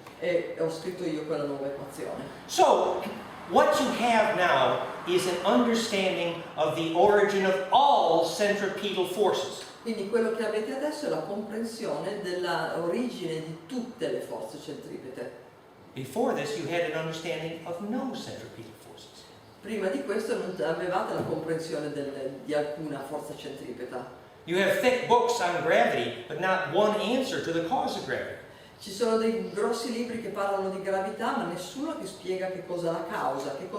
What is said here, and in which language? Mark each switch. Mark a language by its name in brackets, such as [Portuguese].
[Italian] E ho scritto io quella nuova equazione. [English] So, what you have now is an understanding of the origin of all centripetal forces. [Italian] Quindi quello che avete adesso è la comprensione dell'origine di tutte le forze centripete. [English] Before this, you had an understanding of no centripetal forces. [Italian] Prima di questo non avevate la comprensione di alcuna forza centripeta. [English] You have thick books on gravity, but not one answer to the cause of gravity. [Italian] Ci sono dei grossi libri che parlano di gravità, ma nessuno che spiega che cosa è la causa, che cosa